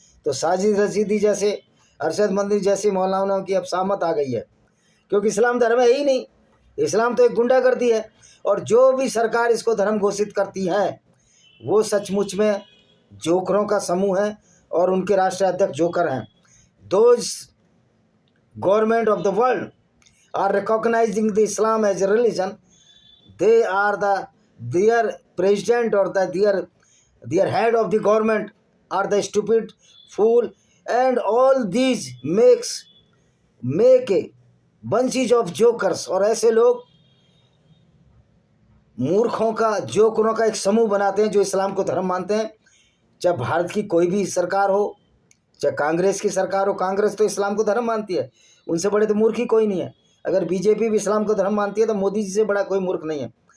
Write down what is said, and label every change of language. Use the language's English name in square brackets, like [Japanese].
[Hindi] तो साजिद रशीदी जैसे, अरशद मंदिर जैसी मौलानाओं की अब सामत आ गई है, क्योंकि इस्लाम धर्म है ही नहीं। इस्लाम तो एक गुंडागर्दी है, और जो भी सरकार इसको धर्म घोषित करती है वो सचमुच में जोकरों का समूह है, और उनके राष्ट्रीय अध्यक्ष जोकर हैं। [English] Those government of the world are recognizing the Islam as a religion, they are their president or their head of the government are the stupid fool, and all these make a bunches of jokers। [Hindi] और ऐसे लोग मूर्खों का, जोकरों का एक समूह बनाते हैं जो इस्लाम को धर्म मानते हैं। चाहे भारत की कोई भी सरकार हो, चाहे कांग्रेस की सरकार हो, कांग्रेस तो इस्लाम को धर्म मानती है, उनसे बड़े तो मूर्ख ही कोई नहीं है। अगर बीजेपी भी इस्लाम को धर्म मानती है तो मोदी जी से बड़ा कोई मूर्ख नहीं है।